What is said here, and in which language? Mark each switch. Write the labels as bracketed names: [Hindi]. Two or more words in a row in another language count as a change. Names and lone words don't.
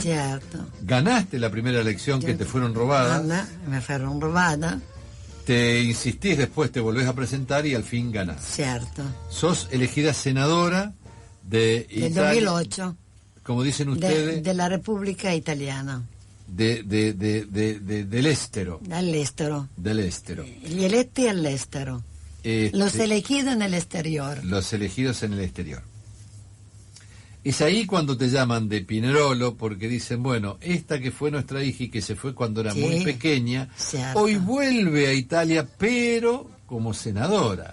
[Spanish] Cierto. Ganaste la primera elección que te fueron robadas. Me fueron robadas. Te insistís, después te volvés a presentar y al fin ganás. Cierto. Sos elegida senadora de Italia. Del 2008. Como dicen ustedes. De la República Italiana. [Italian] Dell'estero. Dall'estero. Dell'estero. Gli eletti all'estero. [Spanish] Los elegidos en el exterior. Los elegidos en el exterior. Es ahí cuando te llaman de Pinerolo, porque dicen, bueno, esta que fue nuestra hija y que se fue cuando era muy pequeña, cierto, hoy vuelve a Italia, pero como senadora.